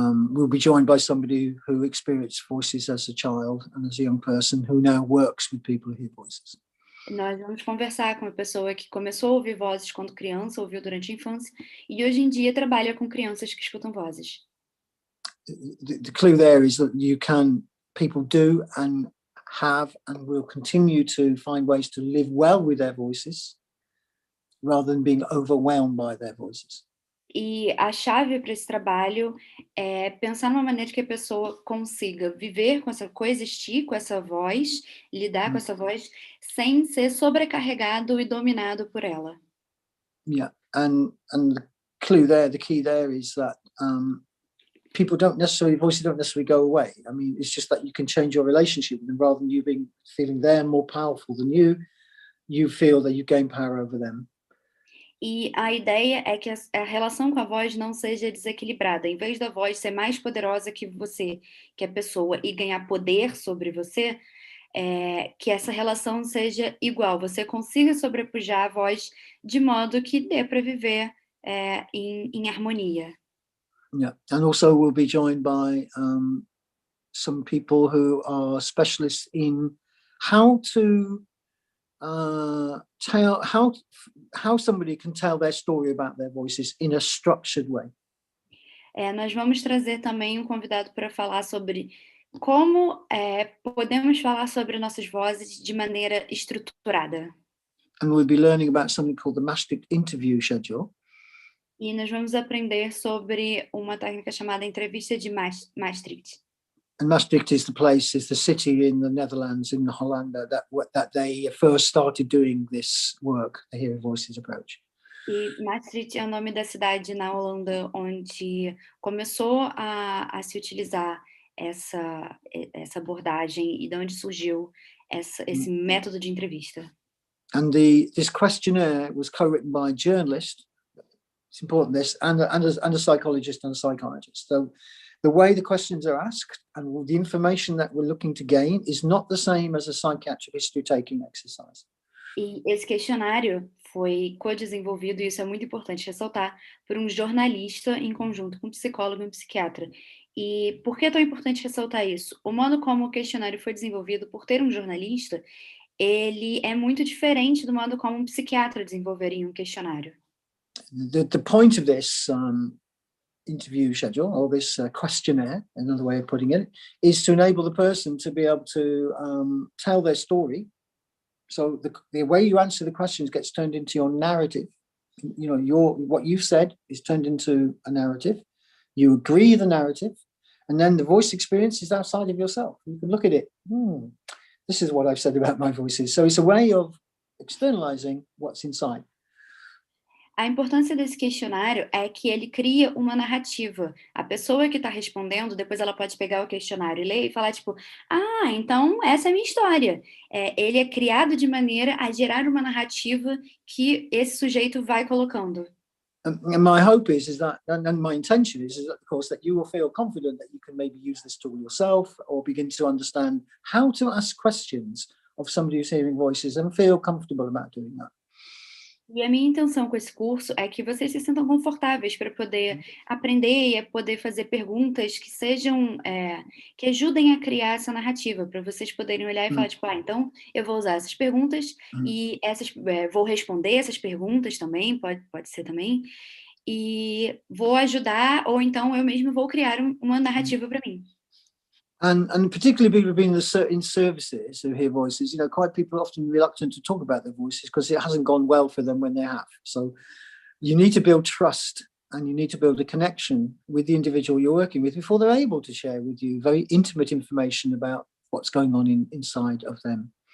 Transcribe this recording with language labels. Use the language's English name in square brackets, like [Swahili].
[English] We'll be joined by somebody who experienced voices as a child and as a young person who now works with people who hear voices. [Portuguese] Nós vamos conversar com uma pessoa que começou a ouvir vozes quando criança, ouviu durante a infância, e hoje em dia trabalha com crianças que escutam vozes. [English] The clue there is that people do and have and will continue to find ways to live well with their voices rather than being overwhelmed by their voices. [Portuguese] E a chave para esse trabalho é pensar numa maneira que a pessoa consiga viver com coexistir com essa voz, lidar com essa voz, sem ser sobrecarregado e dominado por ela. [English] Yeah, and the key there is that voices don't necessarily go away. I mean, it's just that you can change your relationship with them rather than you feeling they're more powerful than you. you feel that you gain power over them. [Portuguese] E a ideia é que a relação com a voz não seja desequilibrada. Em vez da voz ser mais poderosa que você, que a pessoa, e ganhar poder sobre você, que essa relação seja igual. Você consiga sobrepujar a voz de modo que dê para viver em harmonia. [English] Yeah, and also we'll be joined by some people who are specialists in how to tell how somebody can tell their story about their voices in a structured way. [Portuguese] Nós vamos trazer também um convidado para falar sobre como podemos falar sobre nossas vozes de maneira estruturada. [English] And we'll be learning about something called the Maastricht interview schedule. [Portuguese] E nós vamos aprender sobre uma técnica chamada entrevista de Maastricht. [English] And Maastricht is the city in the Netherlands, in Holland, that they first started doing this work, the Hearing Voices approach. [Portuguese] E Maastricht é o nome da cidade na Holanda onde começou a se utilizar essa abordagem e de onde surgiu esse método de entrevista. [English] And this questionnaire was co-written by a journalist. It's important, this, and a psychologist and a psychiatrist. So the way the questions are asked and the information that we're looking to gain is not the same as a psychiatric history-taking exercise. [Portuguese] E esse questionário foi co-desenvolvido, e isso é muito importante ressaltar, por um jornalista em conjunto com um psicólogo e um psiquiatra. E por que é tão importante ressaltar isso? O modo como o questionário foi desenvolvido por ter um jornalista, ele é muito diferente do modo como um psiquiatra desenvolveria um questionário. [English] The point of this interview schedule, or this questionnaire, another way of putting it, is to enable the person to be able to tell their story. So the way you answer the questions gets turned into your narrative. You know, what you've said is turned into a narrative. You agree the narrative, and then the voice experience is outside of yourself. You can look at it. This is what I've said about my voices. So it's a way of externalizing what's inside. [Portuguese] A importância desse questionário é que ele cria uma narrativa. A pessoa que está respondendo, depois ela pode pegar o questionário e ler e falar, tipo, então essa é a minha história. Ele é criado de maneira a gerar uma narrativa que esse sujeito vai colocando. [English] And my hope is that, and my intention is of course, that you will feel confident that you can maybe use this tool yourself or begin to understand how to ask questions of somebody who's hearing voices and feel comfortable about doing that. [Portuguese] E a minha intenção com esse curso é que vocês se sintam confortáveis para poder aprender e poder fazer perguntas que sejam, que ajudem a criar essa narrativa, para vocês poderem olhar e falar, tipo, então eu vou usar essas perguntas e vou responder essas perguntas também, pode ser também, e vou ajudar, ou então eu mesmo vou criar uma narrativa para mim. [English] And particularly people who've been in services who hear voices, you know, quite people are often reluctant to talk about their voices because it hasn't gone well for them when they have. So you need to build trust and you need to build a connection with the individual you're working with before they're able to share with you very intimate information about what's going on inside of them.